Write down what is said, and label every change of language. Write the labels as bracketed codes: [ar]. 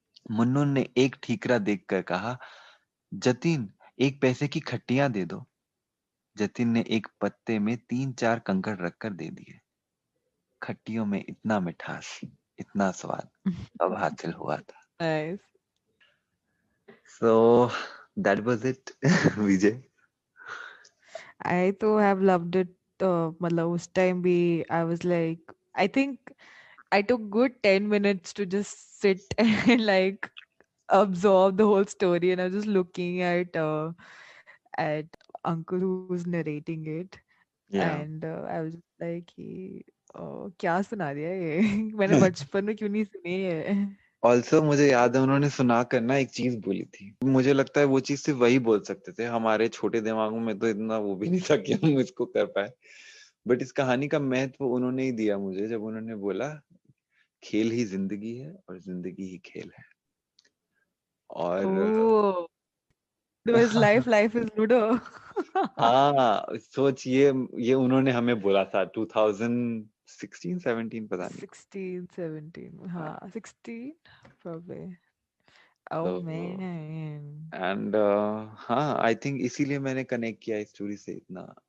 [hi] मुन्नू ने एक ठीकरा देखकर कहा, जतिन, एक पैसे की खट्टियां दे दो। जतिन ने एक पत्ते में 3-4 कंकड़ रखकर दे दिए। खट्टियों में इतना मिठास, इतना स्वाद अब हासिल हुआ था। [en] Nice. So that was it, Vijay. I too have loved it. [hi] मतलब उस [en] time भी I was like, I think I took good 10 minutes to just sit and like absorb the whole story, and I was just looking at uncle who's narrating it, Yeah. and I was just like [hi] कि क्या सुना दिया ये मैंने बचपन में क्यों नहीं सुनी है. ऑल्सो मुझे याद है उन्होंने सुना कर ना एक चीज बोली थी, मुझे लगता है वो चीज सिर्फ वही बोल सकते थे, हमारे छोटे दिमागों में तो इतना वो भी नहीं था कि हम इसको कर पाए। बट इस कहानी का महत्व उन्होंने ही दिया मुझे, जब उन्होंने बोला खेल ही जिंदगी है और जिंदगी ही खेल है। और [en] Oh, [hi] तो [en] is life is Ludo. [hi] हाँ, सोच ये उन्होंने हमें बोला था 2016-17 पता नहीं। 16, 17. हाँ, हाँ, [en] 16 probably. Oh तो man. [hi] एंड हाँ, आई थिंक इसीलिए मैंने कनेक्ट किया इस स्टोरी से इतना।